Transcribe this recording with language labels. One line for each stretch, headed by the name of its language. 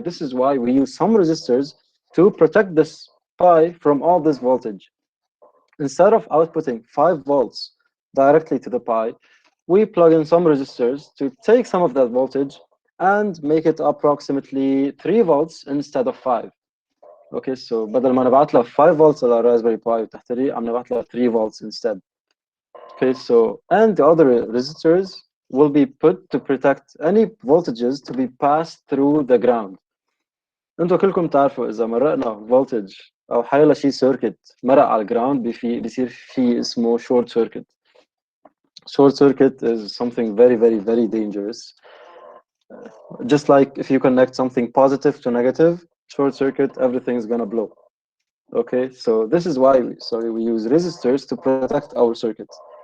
English: This is why we use some resistors to protect this Pi from all this voltage. Instead of outputting 5 volts directly to the Pi, we plug in some resistors to take some of that voltage and make it approximately 3 volts instead of 5. Okay, so
Arabic: بدل ما نبعت له 5 volts على Raspberry Pi وتحتريه عم نبعت له 3 volts
English: instead. Okay, so and the other resistors will be put to protect any voltages to be passed through the ground.
Arabic: انتوا كلكم تعرفوا اذا مرقنا voltage او حيلا شيء circuit مرق على الجراوند بيصير في اسمه short circuit.
English: Short circuit is something very, very, very dangerous. Just like if you connect something positive to negative, short circuit, everything's gonna blow. Okay, so this is why we use resistors to protect our circuits.